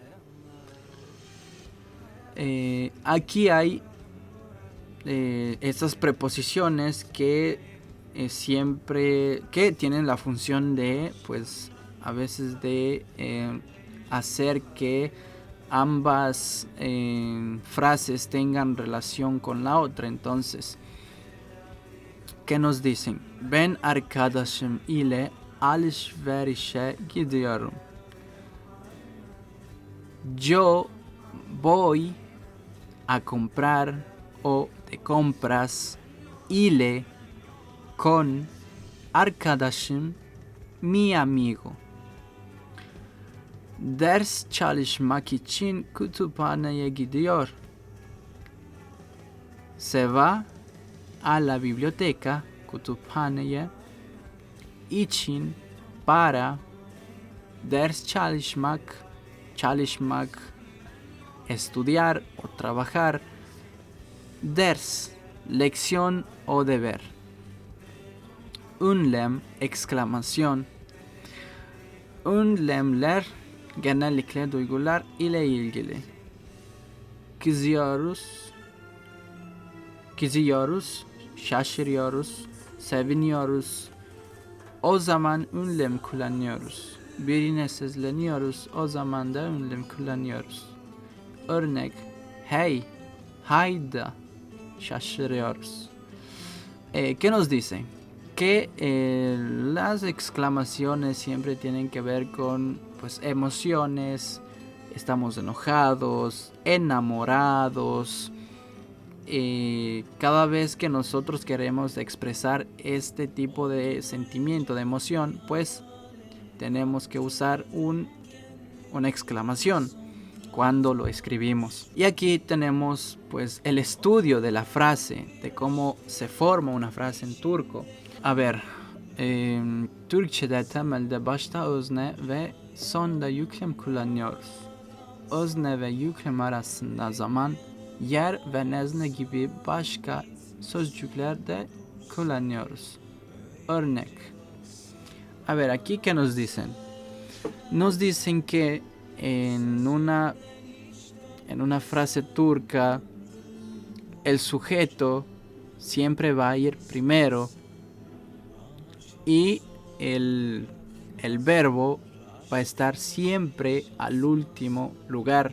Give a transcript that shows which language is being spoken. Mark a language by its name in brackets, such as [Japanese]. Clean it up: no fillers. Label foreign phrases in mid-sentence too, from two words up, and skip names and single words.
[Spanish] Aquí hay estas preposiciones que siempre tienen la función de, pues, a veces de hacer que ambas frases tengan relación con la otra. Entonces, ¿qué nos dicen? [Turkish] Ben arkadaşım ile alışverişe gidiyorum. [Spanish] Yo voy a comprar o de compras ile con arkadaşım, mi amigo. [Turkish] Ders çalışmak için kütüphaneye gidiyor. [Spanish] Se va a la biblioteca, [Turkish] kütüphaneye, için, para, ders çalışmak, [Spanish] estudiar o trabajar, ders, lección o deber. [Turkish] Ünlem, exclamación. Ünlemler genellikle duygular ile ilgili. Kızıyoruz, şaşırıyoruz, seviniyoruz. O zaman ünlem kullanıyoruz. Birine sesleniyoruz, o zaman da ünlem kullanıyoruz. Örnek, hey, hayda, şaşırıyoruz. [Spanish] ¿Qué nos dice? Que las exclamaciones siempre tienen que ver con, pues, emociones. Estamos enojados, enamorados. Cada vez que nosotros queremos expresar este tipo de sentimiento, de emoción, pues tenemos que usar una exclamación cuando lo escribimos. Y aquí tenemos, pues, el estudio de la frase, de cómo se forma una frase en turco. A ver, [Turkish] Türkçe'de temelde başta özne ve sonda yüklem kullanıyoruz. Özne ve yüklem arasında zaman, yer ve nezne gibi başka sözcükler de kullanıyoruz. Örnek. [Spanish] A ver, aquí ¿qué nos dicen? Nos dicen que en una frase turca el sujeto siempre va a ir primero y el verbo va a estar siempre al último lugar.